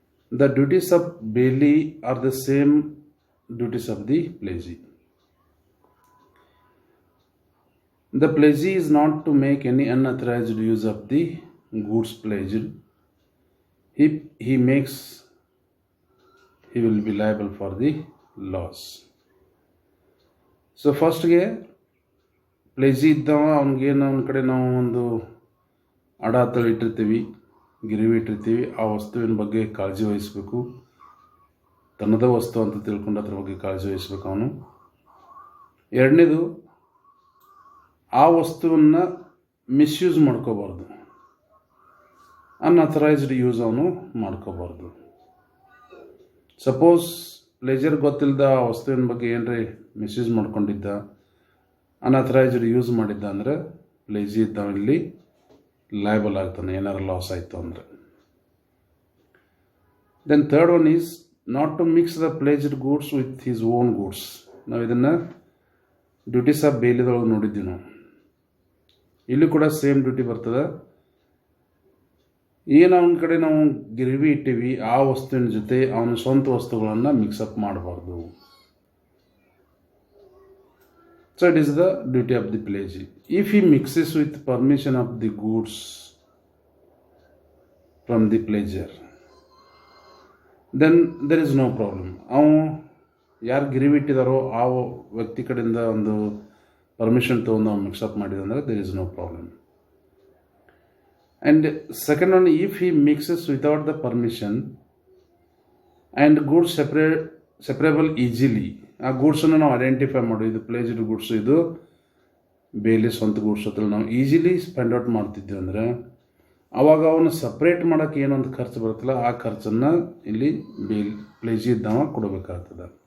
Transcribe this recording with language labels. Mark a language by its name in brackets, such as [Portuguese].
[English] The duties of Bailey are the same duties of the pledgee. The pledgee is not to make any unauthorized use of the goods pledged. He makes, he will be liable for the loss. So first [Kannada] ಪ್ಲೇಜಿ ಇದ್ದವ ಅವ್ನಿಗೇನು ಅವನ ಕಡೆ ನಾವು ಒಂದು ಅಡ ತಳಿ ಇಟ್ಟಿರ್ತೀವಿ, ಗಿರಿವಿ ಇಟ್ಟಿರ್ತೀವಿ, ಆ ವಸ್ತುವಿನ ಬಗ್ಗೆ ಕಾಳಜಿ ವಹಿಸಬೇಕು. ತನ್ನದ ವಸ್ತು ಅಂತ ತಿಳ್ಕೊಂಡು ಅದ್ರ ಬಗ್ಗೆ ಕಾಳಜಿ ವಹಿಸಬೇಕು ಅವನು. ಎರಡನೇದು, ಆ ವಸ್ತುವನ್ನು ಮಿಸ್ಯೂಸ್ ಮಾಡ್ಕೋಬಾರ್ದು, ಅನ್ಅಥರೈಸ್ಡ್ ಯೂಸ್ ಅವನು ಮಾಡ್ಕೋಬಾರ್ದು. ಸಪೋಸ್ ಪ್ಲೇಜರ್ ಗೊತ್ತಿಲ್ಲದ ಆ ವಸ್ತುವಿನ ಬಗ್ಗೆ ಏನ್ರಿ ಮಿಸ್ಯೂಸ್ ಮಾಡ್ಕೊಂಡಿದ್ದ, ಅನ್ಅಥರೈಸ್ಡ್ ಯೂಸ್ ಮಾಡಿದ್ದ ಅಂದರೆ ಪ್ಲೇಜಿ ಇದ್ದವ ಇಲ್ಲಿ ಲಯಬಲ್ ಆಗ್ತಾನೆ, ಏನಾರು ಲಾಸ್ ಆಯಿತು ಅಂದರೆ. [English] Then third one is not to mix the pledged goods with his own goods. [Kannada] ನಾವು ಇದನ್ನು ಡ್ಯೂಟೀಸ್ ಆಫ್ ಬೇಲಿದೊಳಗೆ ನೋಡಿದ್ದೀವಿ. ನಾವು ಇಲ್ಲಿ ಕೂಡ ಸೇಮ್ ಡ್ಯೂಟಿ ಬರ್ತದೆ. ಏನು ಅವನ ಕಡೆ ನಾವು ಗಿರಿವಿ ಇಟ್ಟಿವಿ ಆ ವಸ್ತುವಿನ ಜೊತೆ ಅವನ ಸ್ವಂತ ವಸ್ತುಗಳನ್ನು ಮಿಕ್ಸಪ್ ಮಾಡಬಾರ್ದು. [English] So it is the duty of the pledgee. If he mixes with permission of the goods from the pledger, then there is no problem. [Kannada] ಅವನು ಯಾರು ಗಿರಿವಿ ಇಟ್ಟಿದಾರೋ ಆ ವ್ಯಕ್ತಿ ಕಡೆಯಿಂದ ಒಂದು ಪರ್ಮಿಷನ್ ತೊಗೊಂಡು ಅವ್ನು mix-up ಮಾಡಿದಂದರೆ [English] there is no problem. And second one, if he mixes without the permission and goods separable easily, [Kannada] ಆ ಗೂಡ್ಸನ್ನು ನಾವು ಐಡೆಂಟಿಫೈ ಮಾಡಿ ಇದು ಪ್ಲೇಜ್ಡ್ ಗೂಡ್ಸು, ಇದು ಬೇಲಿ ಸ್ವಂತ ಗೂಡ್ಸ್ ಅಂತ ನಾವು ಈಸಿಲಿ ಸ್ಪೆಂಡ್ ಔಟ್ ಮಾಡ್ತಿದ್ವಿ ಅಂದರೆ ಆವಾಗ ಅವನು ಸಪ್ರೇಟ್ ಮಾಡೋಕ್ಕೆ ಏನೊಂದು ಖರ್ಚು ಬರುತ್ತಲ್ಲ ಆ ಖರ್ಚನ್ನು ಇಲ್ಲಿ ಪ್ಲೇಜಿ ಇದ್ದವ ಕೊಡಬೇಕಾಗ್ತದೆ.